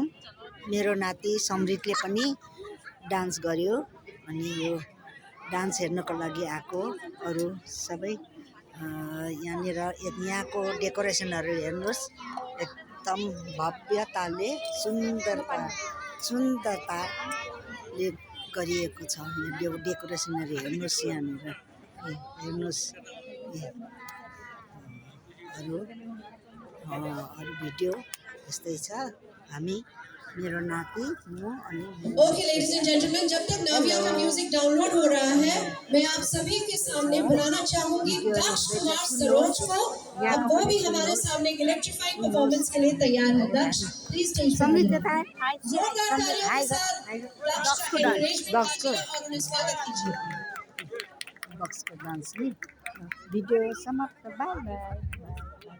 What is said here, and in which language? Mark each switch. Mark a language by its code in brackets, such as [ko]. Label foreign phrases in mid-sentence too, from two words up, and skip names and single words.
[ne] मेरो नाति समृद्धले पनि डान्स गर्यो अनि यो डान्स हेर्नको लागि आएको अरू सबै यहाँको डेकोरेसनहरू हेर्नुहोस्, एकदम भव्यताले सुन्दरताले गरिएको छ। यो डेकोरेसनहरू हेर्नुहोस्, यहाँनिर हेर्नुहोस्। अरू भिडियो यस्तै छ। हामी मेरो नाति म अनि [en] OK ladies and gentleman, [hi] जब तक नाविया का म्यूजिक डाउनलोड हो रहा है, मैं आप सभी के सामने बुलाना चाहूंगी दक्ष कुमार सरोज को। अब वो भी हमारे सामने [en] electrifying performance [hi] के लिए तैयार है। दक्ष [en] please stage [hi] पर जोरदार तालियों के साथ दक्ष का एनकरेजमेंट कीजिए और उन्हें स्वागत कीजिए। [ne] बक्सको [en] dance video [ne] समाप्त। [en] bye bye.